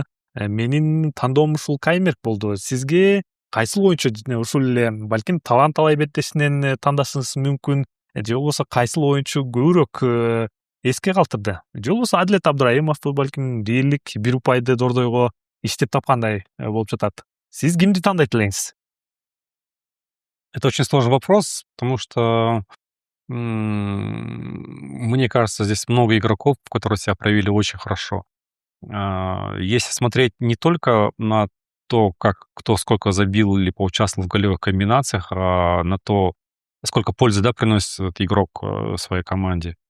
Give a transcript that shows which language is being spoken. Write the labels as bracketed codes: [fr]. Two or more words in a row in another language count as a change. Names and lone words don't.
[ky] Менин тандоом ушул Каймерк болду. Сизге кайсыл оюнчу ушул эле балким Талант Алай беттешинен тандашыңыз мүмкүн, же болбосо кайсыл оюнчу көбүрөөк эске калтырды? Же болбосо Адилет Абдраимов балким дээрлик бир упайды Дордойго иштеп тапкандай болуп жатат. Сиз кимди тандайт элеңиз? [ru] Это очень сложный вопрос, потому что мне кажется, здесь много игроков, которые себя проявили очень хорошо. Если смотреть не только на то, как кто сколько забил или поучаствовал в голевых комбинациях, а на то, сколько пользы, да, приносит этот игрок своей команде.